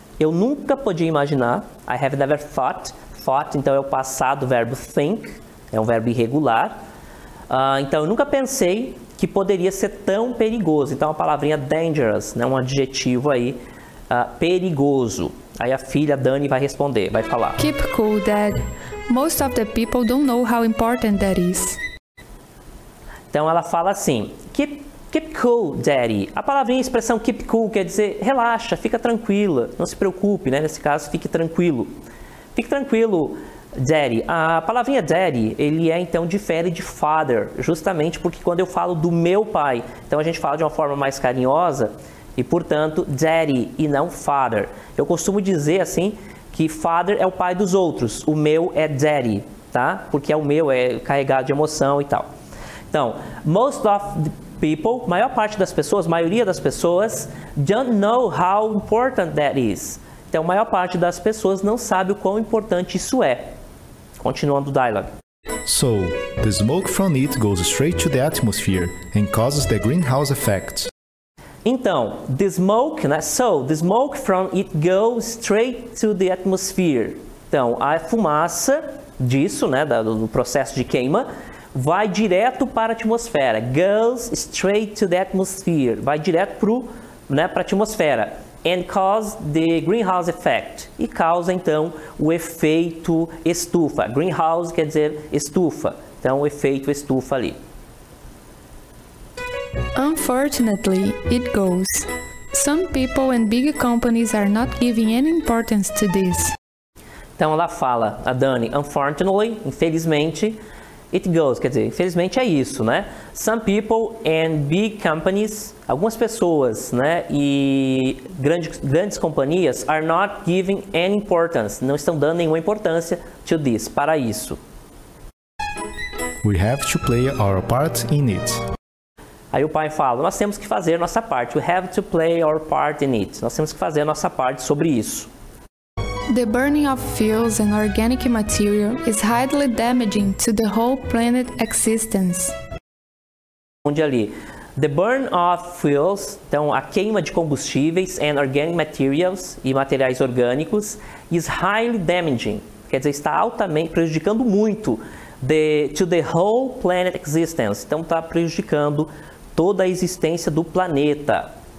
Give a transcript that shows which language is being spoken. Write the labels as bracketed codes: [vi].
[pt] Eu nunca podia imaginar, [en] I have never thought, [pt] então é o passado, verbo think, é um verbo irregular. Então eu nunca pensei que poderia ser tão perigoso. Então a palavrinha dangerous, né, um adjetivo aí, perigoso. Aí a filha Dani vai responder, vai falar. [en] Keep cool, Dad. Most of the people don't know how important that is. [pt] Então ela fala assim, [en] keep cool, Daddy. [pt] A palavrinha, a expressão keep cool quer dizer relaxa, fica tranquila, não se preocupe, né? Nesse caso, fique tranquilo. Fique tranquilo, Daddy. A palavrinha Daddy, ele então difere de father, justamente porque quando eu falo do meu pai, então a gente fala de uma forma mais carinhosa e, portanto, Daddy e não father. Eu costumo dizer assim que father é o pai dos outros, o meu é Daddy, tá? Porque é o meu, é carregado de emoção e tal. Então, [en] most of the people, [pt] maior parte das pessoas, maioria das pessoas, [en] don't know how important that is. [pt] Então, a maior parte das pessoas não sabe o quão importante isso é. Continuando o dialogue. [en] So, the smoke from it goes straight to the atmosphere and causes the greenhouse effect. [pt] Então, [en] the smoke, [pt] né? [en] So, the smoke from it goes straight to the atmosphere. [pt] Então, a fumaça disso, né, do processo de queima, vai direto para a atmosfera. [en] Goes straight to the atmosphere. [pt] Vai direto para a atmosfera. [en] And cause the greenhouse effect. [pt] E causa, então, o efeito estufa. Greenhouse quer dizer estufa. Então, o efeito estufa ali. [en] Unfortunately, it goes. Some people and big companies are not giving any importance to this. [pt] Então, ela fala, a Dani, [en] unfortunately, [pt] infelizmente, [en] it goes, [pt] quer dizer, infelizmente é isso, né? [en] Some people and big companies, [pt] algumas pessoas, né, e grandes companhias [en] are not giving any importance, [pt] não estão dando nenhuma importância [en] to this, [pt] para isso. [en] We have to play our part in it. [pt] Aí o pai fala, nós temos que fazer nossa parte, [en] we have to play our part in it. [pt] Nós temos que fazer a nossa parte sobre isso. [en] The burning of fuels and organic material is highly damaging to the whole planet existence. [pt] Onde ali, [en] the burn of fuels, [pt] então a queima de combustíveis [en] and organic materials [pt] e materiais orgânicos [en] is highly damaging, [pt] quer dizer, está altamente prejudicando muito [en] to the whole planet existence, [pt] então está prejudicando toda a existência do planeta.